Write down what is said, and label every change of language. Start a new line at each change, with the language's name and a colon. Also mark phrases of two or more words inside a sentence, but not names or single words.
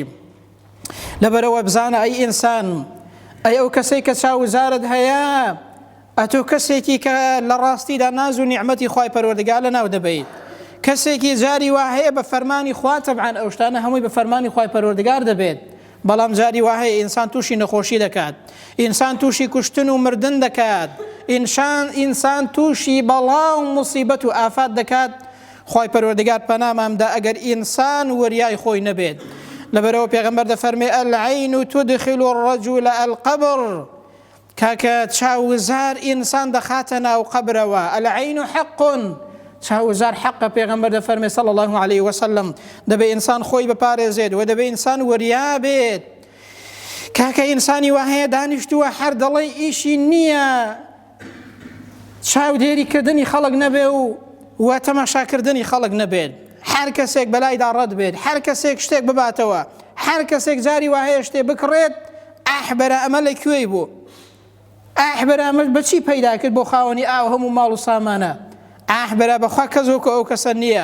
Central Kurdish: لەبەرەوە بزانە ئەی ئینسان، ئەی ئەو کەسێک کە چاوزارت هەیە، ئەتۆ کەسێکی کە لە ڕاستیدا ناز و نیعمەتی خوای پەروەردگار لە ناو دەبەیت، کەسێکی جاری وهەیە بە فەرمانی خوا، تەبعاً ئەو شتانە هەمووی بە فەرمانی خوای پەروەردگار دەبێت، بەڵام جاری وهەیە ئینسان تووشی نەخۆشی دەکات، ئینسان تووشی کوشتن و مردن دەکات، ئینسان تووشی بەڵاو موسیبەت و ئافات دەکات. خوای پەروەردگار پەنامامدا ئەگەر ئینسان وریای خۆی نەبێت. لەبەرەوە پێغەمبەر دەفەرمێ
Arabic: العین تدخل الرجل القبر،
Central Kurdish: کاکە چاوزار ئینسان دەخاتە ناو قەبرەوە.
Arabic: العین حق،
Central Kurdish: چاوزار حقە. پێغەمبەر دەفەرمێ
Arabic: صلی الله عليه وسلم
Central Kurdish: دەبێ ئینسان خۆی بپارێزێت و دەبێ ئینسان وریا بێت. کاکە ئینسانی وهەیە دانیشتووە هەر دەڵێ ئیشی نییە، چاودێریکردنی خەڵک نەبێ و تەماشاکردنی خەڵک نەبێت، هەر کەسێک بەلایدا ڕەت بێت، هەر کەسێک شتێک بباتەوە، هەر کەسێک جاری وهەیە شتێ بکڕێت، ئاحبەرە ئەمە لە کوێی بوو، ئاحبەرە ئەمە بەچی پەیدا کرد بۆ خاوەنی ئاو هەموو ماڵ و سامانە، ئاحبەرە بەخوا کەزۆکە ئەو کەسە نییە.